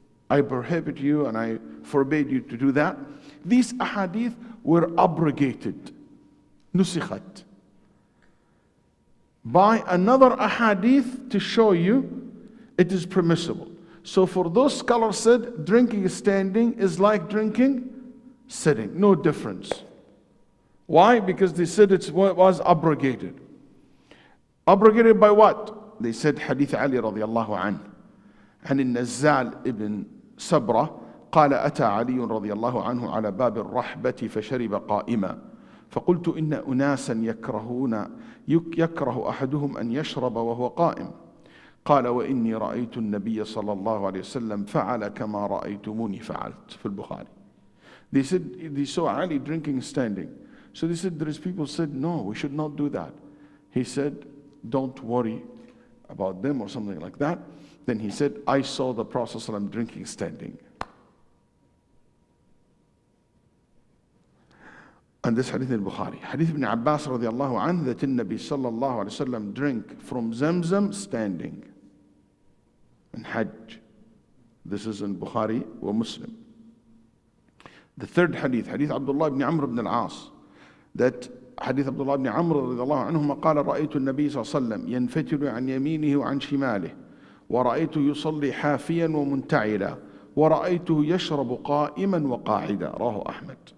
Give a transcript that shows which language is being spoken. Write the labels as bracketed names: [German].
[English] I prohibit you and I forbade you to do that. These ahadith were abrogated, nusikhat, by another ahadith to show you it is permissible. So for those scholars said drinking standing is like drinking sitting, no difference. Why? Because they said it was abrogated. Abrogated by what? They said Hadith Ali radiallahu anhu. [Arabic] عن النزال ابن سبرة قال أتى علي رضي الله عنه على باب الرحبة فشرب قائما فقلت إن أناسا يكره أحدهم أن يشرب وهو قائم قال وإني رأيت النبي صلى الله عليه وسلم فعل كما رأيتموني فعلت في البخاري. [English] They said they saw Ali drinking standing. So they said there is people said no, we should not do that. He said don't worry about them or something like that. Then he said I saw the Prophet ﷺ drinking standing. And this hadith in Bukhari. Hadith ibn Abbas radiallahu anhu that in Nabi sallallahu alayhi wa sallam drink from Zamzam standing. And Hajj. This is in Bukhari wa Muslim. The third hadith, Hadith Abdullah ibn Amr ibn al-As. [Arabic] That Hadith Abdullah ibn Amr radiallahu anhu قال رأيت النبي صلى الله عليه وسلم ينفتل عن يمينه وعن شماله ورأيته يصلي حافيا ومنتعلا ورأيته يشرب قائما وقاعدا رواه أحمد.